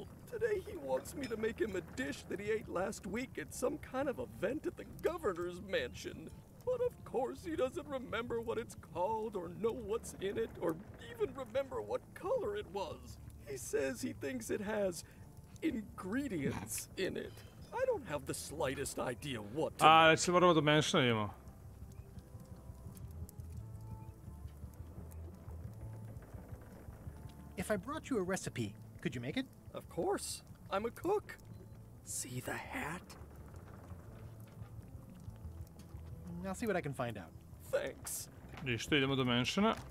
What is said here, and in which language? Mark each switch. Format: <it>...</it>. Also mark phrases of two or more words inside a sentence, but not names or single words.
<en>Today he wants me to make him a dish that he ate last week at some kind of event at the governor's mansion. But of course he doesn't remember what it's called or know what's in it or even remember what color it was. He says he thinks it has ingredients in it. I don't have the slightest idea what to</en> <sr>A, se moramo da menšavimo.</sr> <en>If I brought you a recipe, could you make it? Of course. I'm a cook. See the hat? I'll see what I can find out. Thanks.</en> <sr>Ništa, idemo do menšana.</sr>